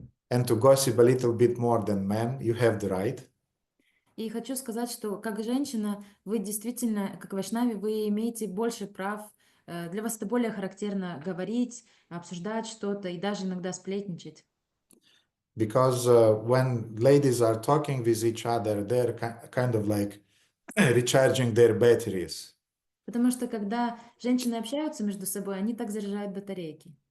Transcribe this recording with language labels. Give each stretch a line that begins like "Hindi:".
English: And to gossip a little bit more than men, you have the right.
Russian: И хочу сказать, что как женщина, вы действительно, как вайшнави, вы имеете больше прав. Для вас это более характерно говорить, обсуждать что-то и даже иногда сплетничать.
English: Because when ladies are talking with each other, they're kind of like recharging their batteries.
Russian: Потому что когда женщины общаются между собой, они так заряжают батарейки.